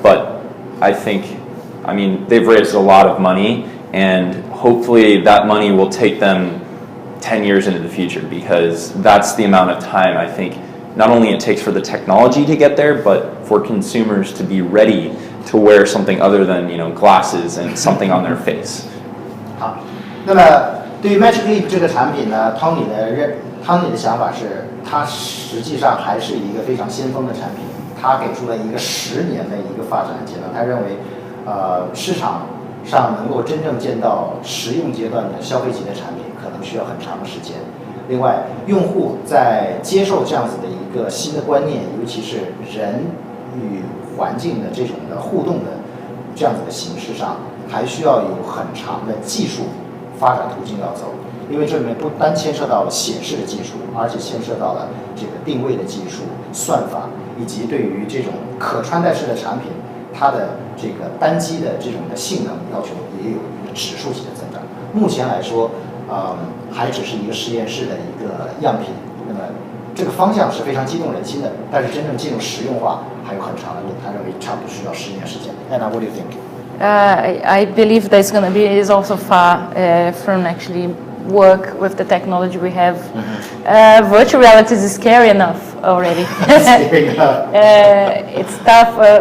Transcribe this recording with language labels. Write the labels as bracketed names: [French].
[English] But I mean, they've raised a lot of money, and hopefully that money will take them 10 years into the future, because that's the amount of time I think not only it takes for the technology to get there, but for consumers to be ready to wear something other than, glasses and something on their face. [Chinese] 好，那么对于 Magic Leap 这个产品呢，Tony 的想法是，它实际上还是一个非常先锋的产品。他给出了一个10年的一个发展阶段，他认为，市场上能够真正见到实用阶段的消费级的产品，可能需要很长的时间。另外，用户在接受这样子的一个新的观念，尤其是人与环境的这种的互动的这样子的形式上，还需要有很长的技术发展途径要走。因为这里面不单牵涉到了显示的技术，而且牵涉到了这个定位的技术、算法，以及对于这种可穿戴式的产品，它的这个单机的这种的性能要求也有一个指数级的增长。目前来说，还只是一个实验室的一个样品。那么这个方向是非常激动人心的，但是真正进入实用化还有很长的路。他认为差不多需要10年时间。 [English] Anna, what do you think? I believe that's going to be is also far from actually work with the technology we have. Virtual reality is scary enough already. It's tough.